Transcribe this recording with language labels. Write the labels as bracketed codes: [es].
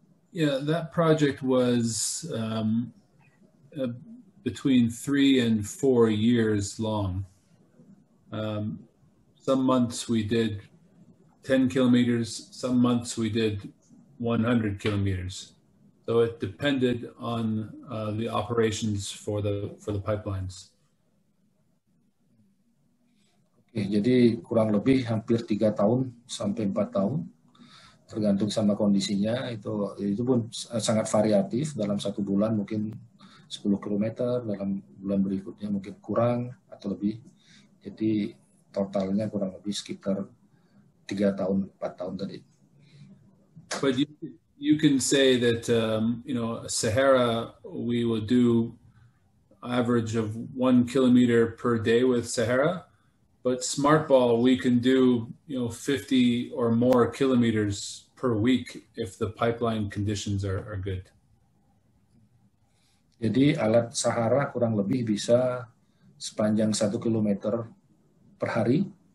[en] Yeah, that project was between 3 and 4 years long. Some months we did 10 kilometers, some months we did 100 kilometers. So it depended on the operations for the pipelines. [id] Oke, jadi kurang lebih hampir 3 tahun sampai 4 tahun, tergantung sama kondisinya. Itu pun sangat variatif. Dalam 1 bulan mungkin 10 km, dalam bulan berikutnya mungkin kurang atau lebih. Jadi totalnya kurang lebih sekitar 3 tahun, 4 tahun tadi. [en] But you can say that Sahara, we will do average of 1 kilometer per day with Sahara, but Smart Ball we can do 50 or more kilometers per week if the pipeline conditions are good. [id] Jadi alat Sahara kurang lebih bisa sepanjang 1 kilometer per hari.